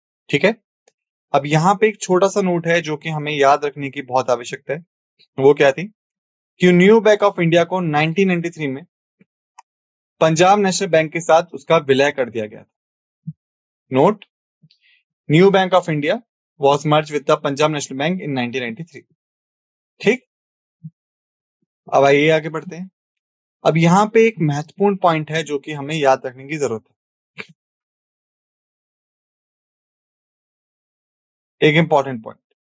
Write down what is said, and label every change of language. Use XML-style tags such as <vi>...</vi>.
<hi>ठीक है, अब यहां पे एक छोटा सा नोट है जो कि हमें याद रखने की बहुत आवश्यकता है। वो क्या थी कि न्यू बैंक ऑफ इंडिया को 1993 में पंजाब नेशनल बैंक के साथ उसका विलय कर दिया गया था।</hi> <en>Note, New Bank of India was merged with the Punjab National Bank in 1993.</en> <hi>ठीक, अब आइए आगे बढ़ते हैं। अब यहाँ पे एक महत्वपूर्ण पॉइंट है जो कि हमें याद रखने की जरूरत है, एक इंपॉर्टेंट पॉइंट।</hi>